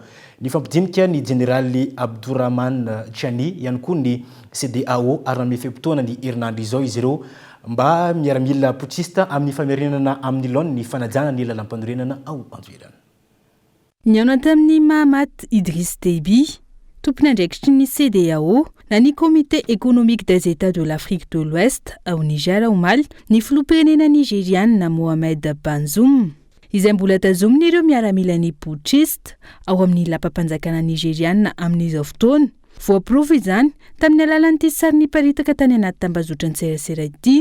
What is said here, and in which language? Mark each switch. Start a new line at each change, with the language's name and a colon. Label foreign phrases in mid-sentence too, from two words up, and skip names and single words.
Malagasy: Ny fampidinika ny generaly Abdourahmane Tiani ihany koa ny CEDEAO ary nanome fehi-potoana ny herinandro izao izy ireo mba miaramila putschista amin'ny famerenana amin'ny laony ny fanajana ny lalam-panorenana ao an-toerana. Ny anaty amin'ny Mahamat Idriss Déby, tompona andraikitry ny CEDEAO na ny Comité économique des États de l'Afrique de l'Ouest ao Niger omaly ny filoham-pirenena nigériane Mohamed Bazoum izay mbola tazomin'ireo miaramila ny putschiste ao amin'ny lampam-panjakana nigériane amin'izao fotoana. Voaporofo izany tamin'ny alalan'ity sary niparitaka tany anaty tambazotra an-tserasera ity.